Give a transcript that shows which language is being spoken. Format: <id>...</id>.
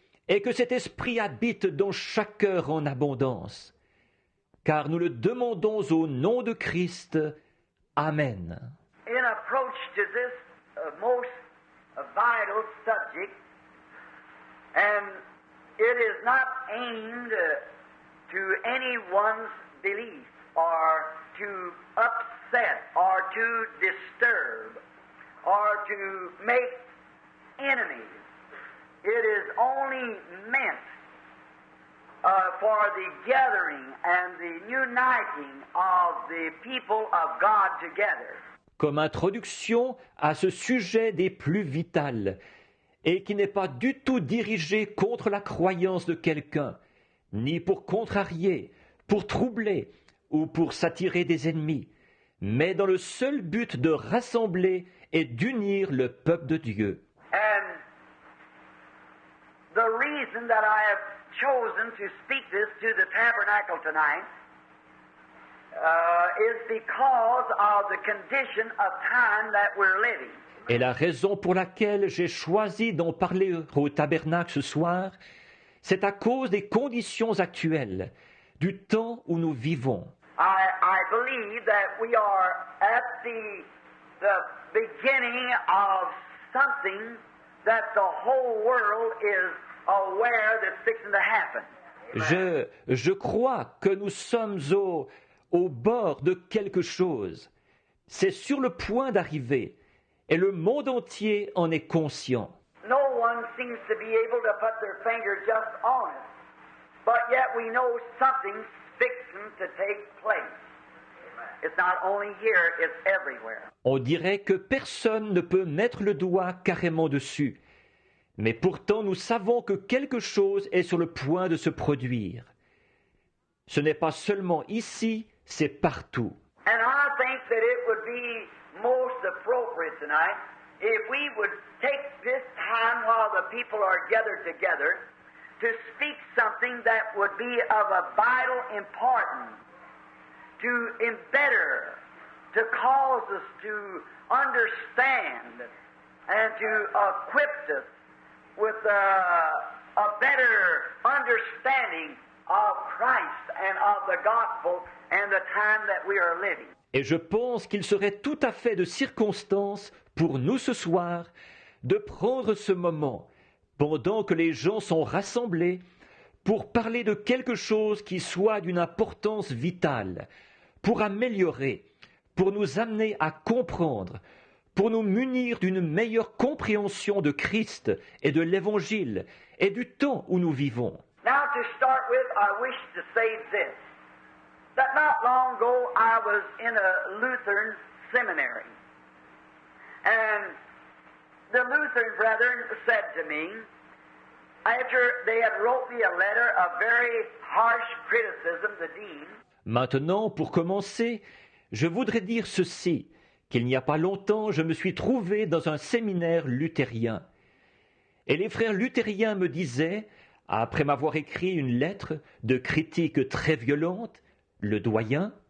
<fr>et que cet esprit habite dans chaque cœur en abondance. Car nous le demandons au nom de Christ. Amen.</fr> <en>In approach to this most vital subject, and it is not aimed to anyone's belief or to upset or to disturb or to make enemies. It is only meant for the gathering and the uniting of the people of God together.</en> <fr>Comme introduction à ce sujet des plus vitales, et qui n'est pas du tout dirigé contre la croyance de quelqu'un, ni pour contrarier, pour troubler ou pour s'attirer des ennemis, mais dans le seul but de rassembler et d'unir le peuple de Dieu.</fr> <en>And the reason that I have chosen to speak this to the tabernacle tonight is because of the condition of time that we're living.</en> <fr>Et la raison pour laquelle j'ai choisi d'en parler au tabernacle ce soir, c'est à cause des conditions actuelles, du temps où nous vivons.</fr> <en>I believe that we are at the beginning of something that the whole world is aware that's fixing to happen.</en> <fr>Je crois que nous sommes au bord de quelque chose. C'est sur le point d'arriver, et le monde entier en est conscient.</fr> <en>No one seems to be able to put their finger just on it, but yet we know something's fixing to take place. It's not only here, it's everywhere.</en> <fr>On dirait que personne ne peut mettre le doigt carrément dessus. Mais pourtant, nous savons que quelque chose est sur le point de se produire. Ce n'est pas seulement ici, c'est partout.</fr> <en>And I think that it would be most appropriate tonight if we would take this time while the people are gathered together to speak something that would be of a vital importance to embetter, to cause us to understand and to equip us with a better understanding of Christ and of the gospel and the time that we are living.</en> <fr>Et je pense qu'il serait tout à fait de circonstance pour nous ce soir de prendre ce moment, pendant que les gens sont rassemblés, pour parler de quelque chose qui soit d'une importance vitale, pour améliorer, pour nous amener à comprendre, pour nous munir d'une meilleure compréhension de Christ et de l'Évangile et du temps où nous vivons.</fr> <en>Now to start with, I wish to say this, that not long ago I was in a Lutheran seminary, and the Lutheran brethren said to me, after they had wrote me a letter of very harsh criticism, the dean.</en> <fr>Maintenant, pour commencer, je voudrais dire ceci, qu'il n'y a pas longtemps, je me suis trouvé dans un séminaire luthérien. Et les frères luthériens me disaient, après m'avoir écrit une lettre de critique très violente, le doyen,</fr>